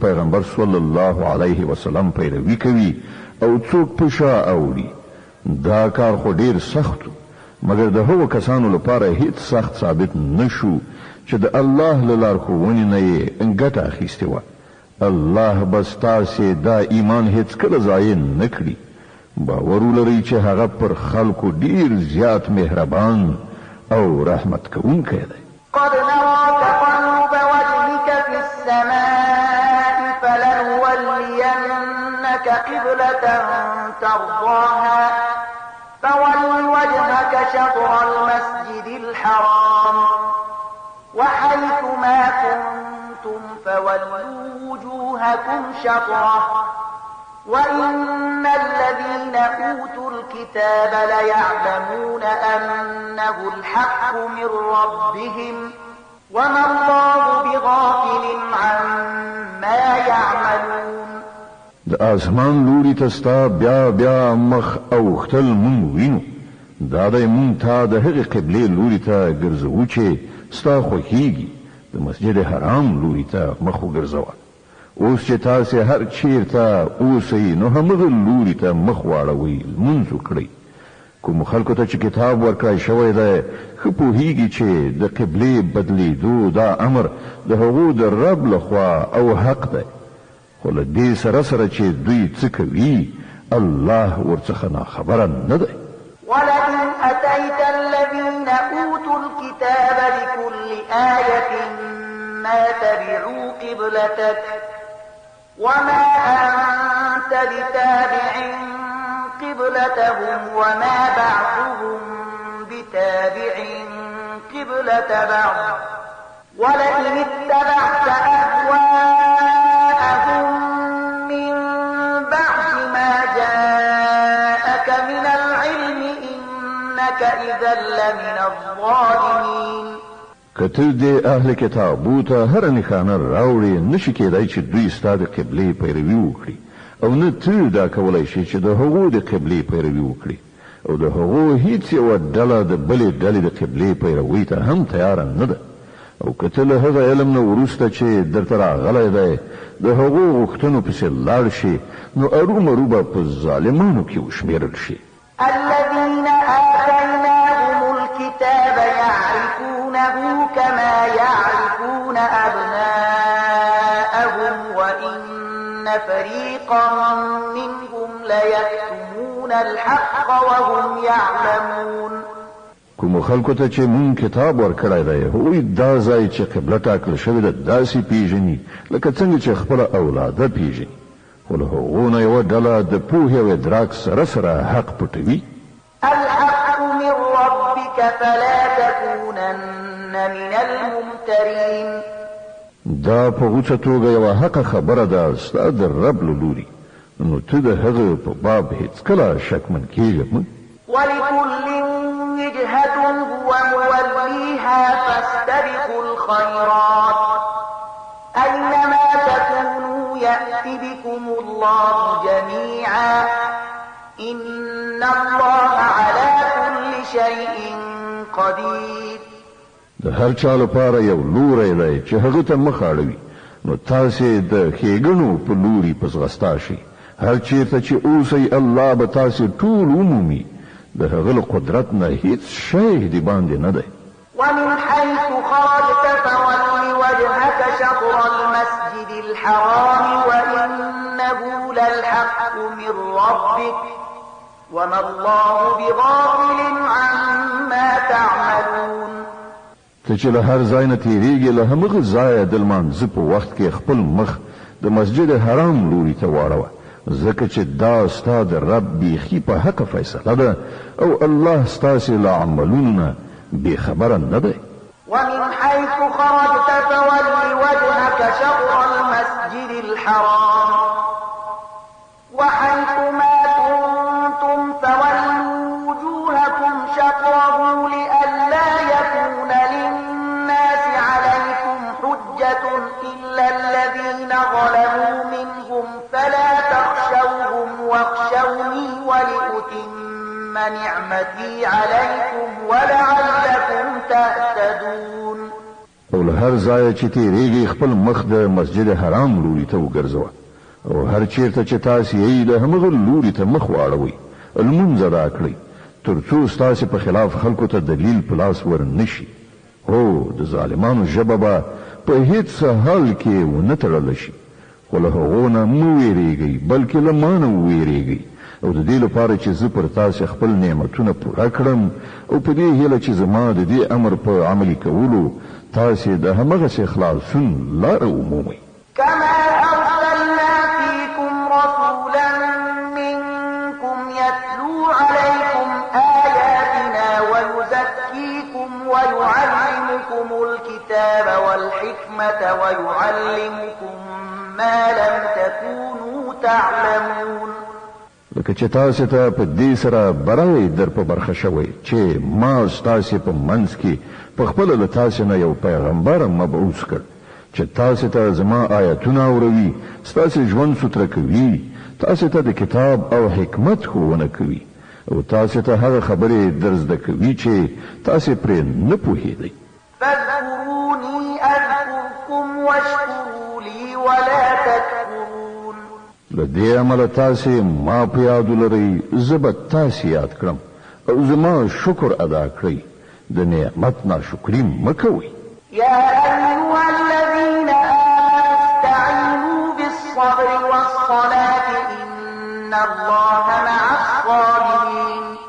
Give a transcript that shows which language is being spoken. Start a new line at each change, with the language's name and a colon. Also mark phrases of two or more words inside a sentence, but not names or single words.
Pashto: پیغمبر
Arabic: صلی الله علیه وسلم
Pashto: پیروي کوي او څوک په شا اوړي دا کار خو ډیر سخت و مګر د هغو کسانو لپاره هیڅ سخت ثابت نشو چې د الله له لارښوونې نه یې ګټه اخیستې وه الله به ستاسې دا ایمان هیڅکله ضایع نه کړي باور ولرئ چې هغه پر خلکو ډیر زیات مهربان او رحمت کوونکی دی
Arabic: قد نرى تقلب وجهك في السماء فلنولينك قبلة ترضاها فول وجهك شطر المسجد الحرام وحيث ما كنتم فولوا وجوهكم شطره وإن الذين أوتوا الكتاب ليعلمون أنه الحق من ربهم وما الله بغافل عما يعملون
Pashto: د آسمان لوري ته ستا بیا مخ اوښتل مونږ وینو دا دی مونږ ته د هغې قبلې لوري ته ګرځوو چې ستا خوښیږي د مسجد حرام لوري ته مخ وګرځوه اوس چې تاسې هر چیرته اوسئ نو همغه لوري ته مخ واړوئ لمونځ وکړئ کوم خلکو ته چې کتاب ورکړی شوی دی ښه پوهیږي چې د قبلې بدلیدو دا امر د هغو د رب لخوا او حق دی خو له دې سره چې دوی څه کوي الله ورڅخه ناخبره نه دی
Arabic: ولئن أتيت الذين أوتوا الكتاب بكل آية ما تبعوا قبلتك وما أنت بتابع قبلتهم وما بعضهم بتابع قبلة بعض ولئن اتبعت أهواءهم من بعد ما جاءك من العلم إنك إذا لمن الظالمين
Pashto: کته د اهل کتابو ته هر نښانه راوړي نشي کېدای چې دوی ستا د قبلې پیروي وکړي او نه ته دا کولی شي چې د هغو د قبلې پیروي وکړي او د هغو هیڅ یوه ډله د بلې ډلې د قبلې پیروي ته هم تیاره نه ده او که ته له هغه علم نه وروسته چې درته راغلی دی د هغو غوښتنو پسې لاړ شي نو ارومرو به په ظالمانو کې وشمېرل شي
Arabic: الذين آتيناهم الكتاب يعلمون يعرفونه كما يعرفون أبناءهم وإن فريقا منهم ليكتمون الحق وهم يعلمون.
Pashto: کوم خلکو ته چې مون کتاب ورکړی دی هغوی دا ځای چې قبله ټاکل شوې ده داسې پیژني لکه څنګه چې خپله اولاده پیژني، خو له هغو نه یوه ډله د پوهې او ادراک سره سره حق پټوي.
Arabic: الحق من ربك فلا تكونن من الممترين.
Pashto: دا په غوڅه توګه یوه حقه خبره ده ستا د رب له لوري، نو ته د هغه په باب هېڅکله شکمن کېږه مه.
Arabic: ولكل وجهة هو موليها فاستبقوا الخيرات أينما تكونوا يأت بكم الله جميعا إن الله على كل شيء قدير.
Pashto: د هر چا لپاره یو لوری دی چې هغه ته مخ اړوي، نو تاسې د ښېګڼو په لوري په ځغستا شئ. هر چېرته چې اوسئ الله به تاسې ټول ومومي، د هغه له قدرت نه هیڅ شی د باندې نه دی.
Arabic: ومن حيث خرجت فول وجهك شطر المسجد الحرام وإنه للحق من ربك وما الله بغافل عما تعملون.
Pashto: ته چې له هر ځای نه تېرېږې له همغه ځایه د لمانځه په وخت کې خپل مخ د مسجد حرام لوري ته واړوه، ځکه چې دا ستا د رب بیخي په حق فیصله ده او الله ستاسې له عملونو نه بېخبره نه دی.
Arabic: ومن حيث خرجت فول وجهك شطر المسجد الحرام وحيث ما كنتم فولوا وجوهكم شطره لئلا يكون للناس عليكم حجة إلا الذين ظلموا منهم فلا تخشوهم واخشوني ولأتم نعمتي عليكم ولعلكم تهتدون.
Pashto: او له هر ځایه چې تېرېږئ خپل مخ د مسجد حرام لوري ته وګرځوه، او هر چېرته چې تاسې یې د همغه لوري ته مخ واړوئ لمونځ ادا کړئ، تر څو ستاسې په خلاف خلکو ته دلیل په لاس ور نه شي. هو د ظالمانو ژبه به په هېڅ حال کې ونه تړله شي، خو له هغو نه مه ویرېږئ بلکې له ما نه وویرېږئ، او د دې لپاره چې زه پر تاسې خپل نعمتونه پوره کړم او په دې هیله چې زما د دې امر په عملي کولو تاسې د همغسې خلاصون لاره ومومئ.
Arabic: كما أرسلنا فيكم رسولا منكم يتلو عليكم آياتنا ويزكيكم ويعلمكم الكتاب والحكمة ويعلمكم ما لم تكونوا تعلمون.
Pashto: لکه چې تاسې ته په دې سره برای در په برخه شوی چې ما ستاسې په منځ کې په خپله له تاسې نه یو پیغمبر مبعوث کړ چې تاسې ته زما آیتونه اوروي، ستاسې ژوند سوتره کوي، تاسې ته د کتاب او حکمت ښوونه کوي او تاسې ته هغه خبرې در زده کوي چې تاسې پرې نه پوهېدئ.
Arabic: فاذكروني أذكركم واشكروا لي ولا تكفرون.
Pashto: له دې عمله تاسې ما په یاد ولرئ، زه به تاسې یاد کړم او زما شکر ادا کړئ، د نعمت ناشکري مه کوئ.
Arabic: يا أيها الذين آمنوا استعينوا بالصبر والصلاة إن الله مع الصابرين.